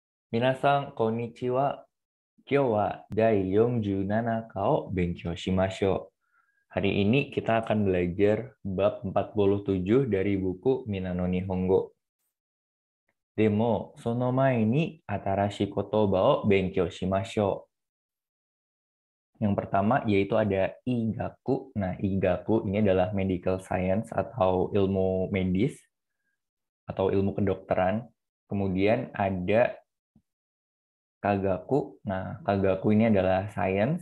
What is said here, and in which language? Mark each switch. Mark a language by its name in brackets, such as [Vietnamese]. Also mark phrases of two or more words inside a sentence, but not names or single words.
[Japanese] 皆さん、こんにちは。今日は第47課勉強しましょう. [Indonesian] Hari ini kita akan belajar bab 47 dari buku Minano Nihongo. [Japanese] でも、その前に新しい言葉を勉強しましょう. [Indonesian] Yang pertama yaitu ada Igaku. Nah, Igaku ini adalah [English] medical science [Indonesian] atau ilmu medis atau ilmu kedokteran. Kemudian ada Kagaku. Nah, Kagaku ini adalah science.